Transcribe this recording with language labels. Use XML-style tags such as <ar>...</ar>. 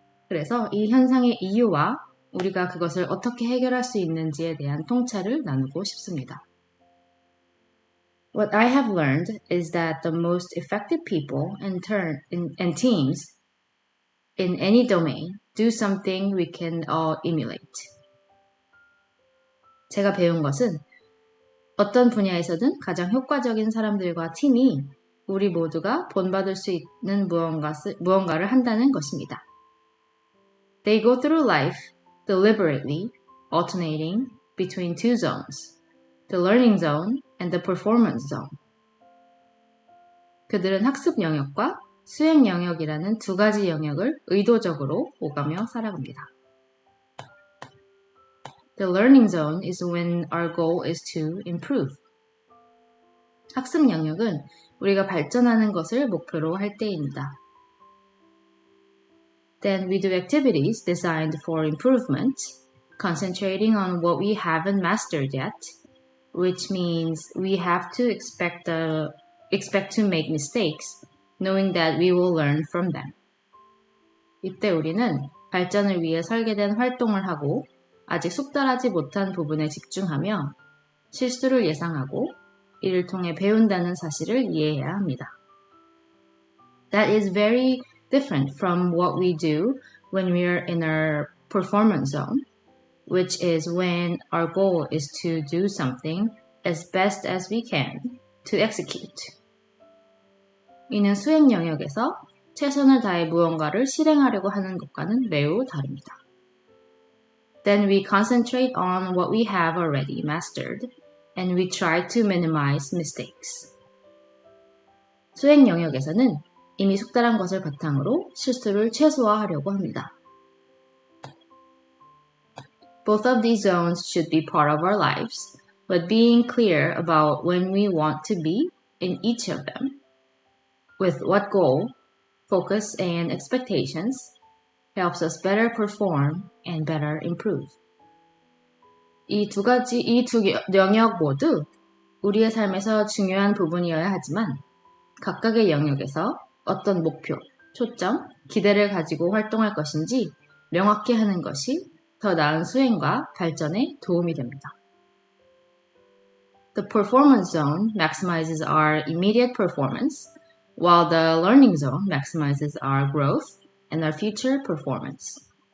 <ko>그래서 이 현상의 이유와 우리가 그것을 어떻게 해결할 수 있는지에 대한 통찰을 나누고 싶습니다.</ko> <en>What I have learned is that the most effective people and teams in any domain do something we can all emulate.</en> <ko>제가 배운 것은 어떤 분야에서든 가장 효과적인 사람들과 팀이 우리 모두가 본받을 수 있는 무언가를 한다는 것입니다.</ko> <en>They go through life deliberately alternating between two zones, the learning zone and the performance zone.</en> <ko>그들은 학습 영역과 수행 영역이라는 두 가지 영역을 의도적으로 오가며 살아갑니다.</ko> <en>The learning zone is when our goal is to improve.</en> <ko>학습 영역은 우리가 발전하는 것을 목표로 할 때입니다.</ko> <en>Then we do activities designed for improvement, concentrating on what we haven't mastered yet, which means we have to expect to make mistakes, knowing that we will learn from them.</en> <ko>이때 우리는 발전을 위해 설계된 활동을 하고 아직 숙달하지 못한 부분에 집중하며 실수를 예상하고 이를 통해 배운다는 사실을 이해해야 합니다.</ko> <en>That is very different from what we do when we are in our performance zone, which is when our goal is to do something as best as we can to execute.</en> <ko>이는 수행 영역에서 최선을 다해 무언가를 실행하려고 하는 것과는 매우 다릅니다.</ko> <en>Then we concentrate on what we have already mastered, and we try to minimize mistakes.</en> <ko>수행 영역에서는 이미 숙달한 것을 바탕으로 실수를 최소화하려고 합니다.</ko> <en>Both of these zones should be part of our lives, but being clear about when we want to be in each of them, with what goal, focus, and expectations, helps us better perform and better improve.</en> <ko>이 두 영역 모두 우리의 삶에서 중요한 부분이어야 하지만 각각의 영역에서 어떤 목표, 초점, 기대를 가지고 활동할 것인지 명확히 하는 것이 더 나은 수행과 발전에 도움이 됩니다.</ko> <en>The performance zone maximizes our immediate performance, while the learning zone maximizes our growth and our future performance.</en>